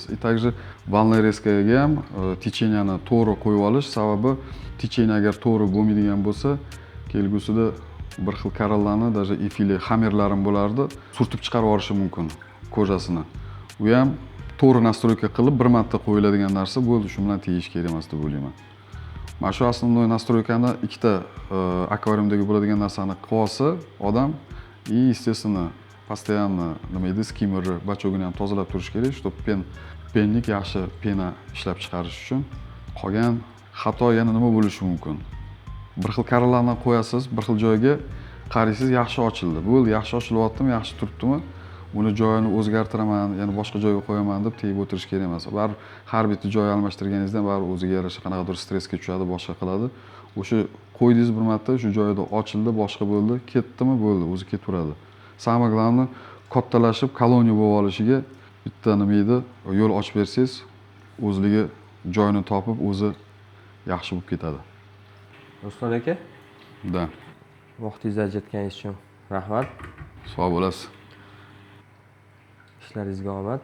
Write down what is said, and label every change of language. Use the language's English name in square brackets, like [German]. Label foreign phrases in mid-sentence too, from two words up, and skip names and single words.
[Uzbek] Также valniy reskaga ham techeniyani to'g'ri qo'yib olish, sababi techeniya agar to'g'ri bo'lmaydigan bo'lsa, kelgusida bir xil korallarni, даже ifili xamirlarim bo'lardi, surtib chiqarib yuborishi mumkin kojasini. U ham to'g'ri nastroyka qilib bir marta qo'yiladigan narsa bo'ldi, shu bilan tegish kerak emas deb o'ylayman. Mana shu основной nastroykani ikkita akvariumdagi bo'ladigan narsani qilib olsa odam, [Russian] и естественно постоянно [Uzbek] nima deydi, skimmerni, bachogini ham tozalab turish kerak, чтобы penlik yaxshi pena ishlab chiqarish uchun. Qolgan xato yana nima bo'lishi mumkin? Bir xil korallarni qo'yasiz, bir xil joyga qaraysiz, yaxshi ochildi. Bo'ldi, yaxshi ochilyaptimi, yaxshi turibdimi? Uni joyini o'zgartiraman, yana boshqa joyga qo'yaman deb tegib o'tirish kerak emas. Baribir har bitta joy almashtirganingizda baribir o'ziga yarasha qanaqadir stressga tushadi, boshqa qiladi. O'sha qo'ydingiz bir marta, shu joyda ochildi, boshqa bo'ldi, ketdimi, bo'ldi, o'zi ketaveradi. [Russian] Самое главное, [Uzbek] kattalashib koloniya bo'lib olishiga bitta nima edi, yo'l ochib bersangiz, o'zligi joyini topib, o'zi yaxshi bo'lib ketadi. Ruslan aka, [Russian] Da. [Uzbek] vaqtingizni ajratganingiz uchun rahmat. Sog' bo'lasiz. Ishlaringizga omad.